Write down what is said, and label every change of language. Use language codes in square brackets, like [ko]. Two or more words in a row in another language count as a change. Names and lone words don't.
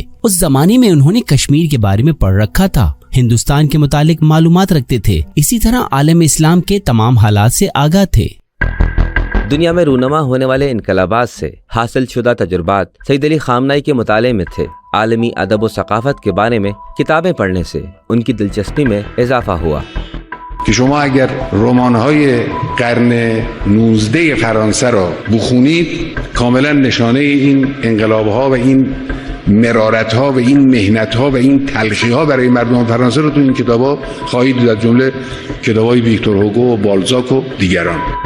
[ur] اس زمانے میں انہوں نے کشمیر کے بارے میں پڑھ رکھا تھا، ہندوستان کے متعلق معلومات رکھتے تھے، اسی طرح عالم اسلام کے تمام حالات سے آگاہ تھے۔ دنیا میں رونما ہونے والے انقلابات سے حاصل شدہ تجربات سید علی خامنائی کے مطالعے میں تھے۔ عالمی ادب و ثقافت کے بارے میں کتابیں پڑھنے سے ان کی دلچسپی میں اضافہ ہوا۔ [fa] که شما اگر رمان‌های قرن 19 فرانسه را بخونید کاملا نشانه این انقلاب‌ها و این مرارت‌ها و این محنت‌ها و این تلخی‌ها برای مردم فرانسه رو تو این کتاب‌ها خواهید دید، از جمله کتاب‌های ویکتور هوگو و بالزاک و دیگران۔